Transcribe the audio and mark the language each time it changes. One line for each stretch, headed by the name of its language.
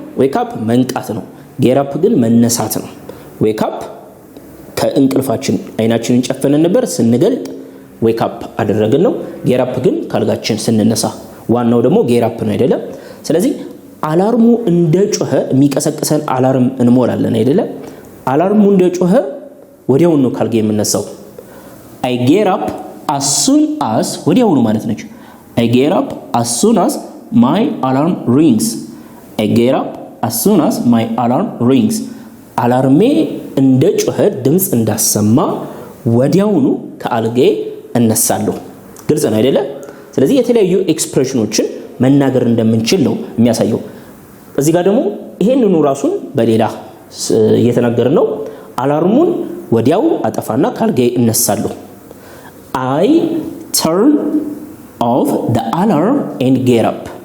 English: wake up
Amharic: መንቃት ነው።
English: get up
Amharic: ግን መነሳት ነው። wake up ከእንቅልፋችን አይናችንን ጨፈነን ነበር ስንገልጥ wake up አደረግን ነው። get up ግን ካልጋችን ስንነሳ ዋናው ደግሞ get up ነው አይደለም። ስለዚህ አላርሙ እንደጮኸ የሚቀሰቅሰን አላርም እንሞላለን አይደለም። አላርሙ እንደጮኸ ወዲያው ነው ካልጋ የምነሳው።
English: I get up as soon as
Amharic: ወዲያው ነው ማለት ነች።
English: I get up as soon as my alarm rings. I get up as soon as my alarm rings.
Amharic: አላርሜ እንደጮኸ ድምጽ እንዳሰማ ወዲያውኑ ከአልጋዬ እነሳለሁ። ግልጽ ነው አይደለ? ስለዚህ የተለያዩ ኤክስፕሬሽኖችን መናገር እንደምንችል ነው የሚያሳየው። እዚህ ጋር ደግሞ ይሄንኑ ራሱን በሌላ እየተናገርን ነው። አላርሙን ወዲያው አጠፋና ከአልጋዬ እነሳለሁ።
English: I turn off the alarm and get up.